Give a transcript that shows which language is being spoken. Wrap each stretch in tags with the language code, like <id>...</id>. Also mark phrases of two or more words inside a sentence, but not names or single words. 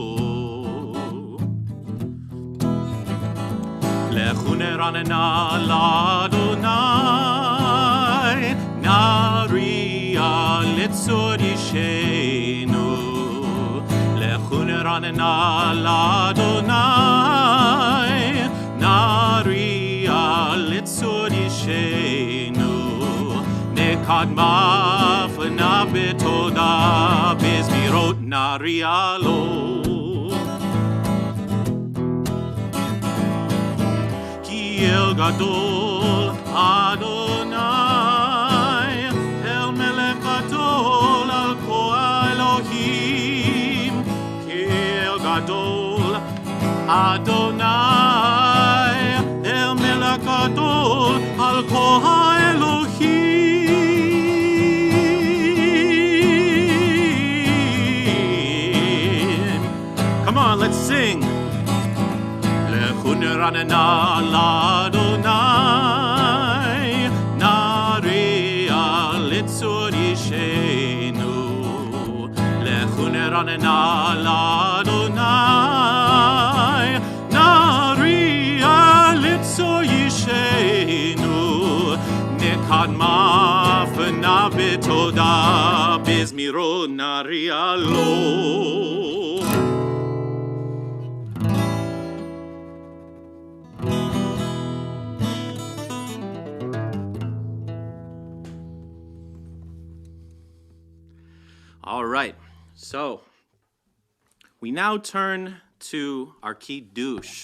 <he>לכו נרננה לאדוני נריעה לצור ישענו לכו נרננה לאדוני נריעה לצור ישענו נקדמה פניו בתודה בזמירות נריע לו אל גדול אדוני אל מלך גדול על כל אלוהים כי אל גדול אדוני אל מלך גדול על כל אלוהים.</he> <en>Come on, let's sing.</en> <he>לכו נרננה לאדוני נריעה לצור ישענו לכו נרננה לאדוני נריעה לצור ישענו נקדמה פניו בתודה בזמירות נריע לו</he> <en>All right, so we now turn to our Kiddush.</en>